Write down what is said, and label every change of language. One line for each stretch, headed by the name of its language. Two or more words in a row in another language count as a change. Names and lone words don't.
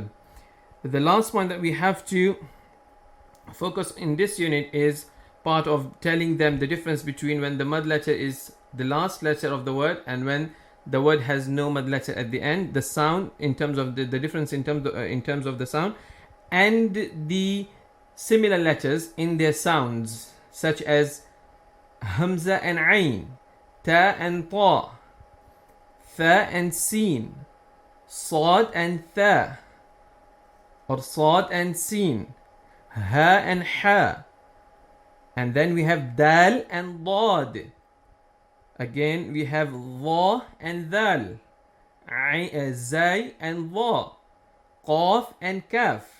English: The last one that we have to focus in this unit is part of telling them the difference between when the mud letter is the last letter of the word and when the word has no mud letter at the end. The sound in terms of the difference in terms of the sound, and the similar letters in their sounds, such as hamza and ayn, ta and ta, tha and sin, sad and tha, or sad and sin, ha and ha. And then we have dal and dad. Again we have dha and dal, zay and dha, qaf and kaf.